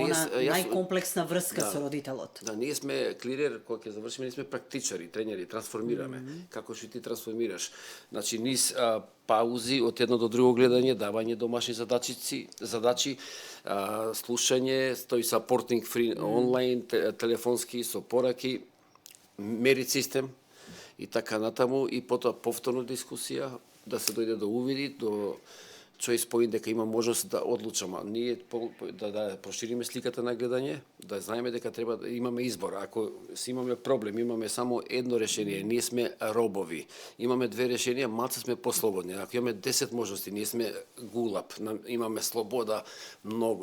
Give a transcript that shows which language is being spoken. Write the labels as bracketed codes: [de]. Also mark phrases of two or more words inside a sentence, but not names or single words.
[mk] во најкомплексна врска со родителот. Да, ние сме клирер, кога ќе завршиме, ние сме практичари, тренери, трансформираме. Како што ти трансформираш. Значи низ паузи од едно до друго гледање, давање домашни задачи, слушање, тој [en] supporting free [mk] онлайн, телефонски со пораки, мерит систем и така натаму, и потоа повторно дискусија, да се дојде до увиди, до [en] choice point, [mk] дека има можност да одлучаме. Ние да прошириме сликата на гледање, да знаеме дека треба да имаме избор. Ако си имаме проблем, имаме само едно решение, ние сме робови. Имаме две решенија, малце сме послободни. Ако имаме 10 можности, ние сме гулап, имаме слобода многу.